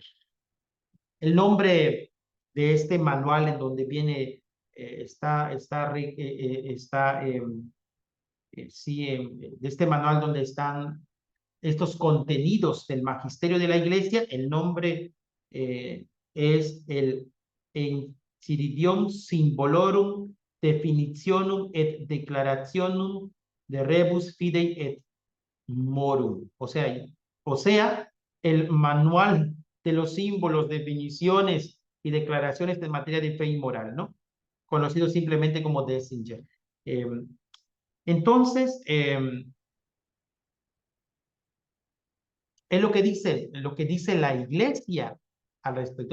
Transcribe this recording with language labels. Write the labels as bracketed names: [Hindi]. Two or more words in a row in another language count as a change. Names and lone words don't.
[Spanish] El nombre de este manual en donde viene, de este manual donde están estos contenidos del magisterio de la iglesia, el nombre es el Enchiridion Symbolorum Definitionum et Declarationum de Rebus Fidei et Morum. O sea, el manual de los símbolos, definiciones y declaraciones en materia de fe y moral, ¿no? Conocido simplemente como Dessinger. Entonces, es lo que dice la iglesia al respecto.